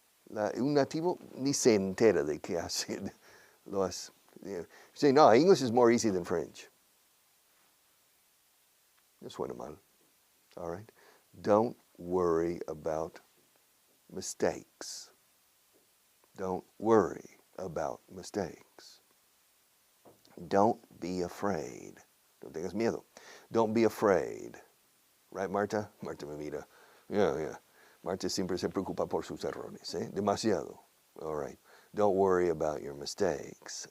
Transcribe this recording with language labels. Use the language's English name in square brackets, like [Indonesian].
[Spanish] Un nativo ni se entera de que hace. [English] You say, no, English is more easy than French. [Spanish] No suena mal. [English] All right? Don't worry about mistakes. Don't worry. about mistakes. Don't be afraid. [Spanish] No tengas miedo. [English] Don't be afraid. Right, Marta? [Spanish] Marta me mira. [English] Yeah. [Spanish] Marta siempre se preocupa por sus errores, ¿eh? [English] Demasiado. All right. Don't worry about your mistakes.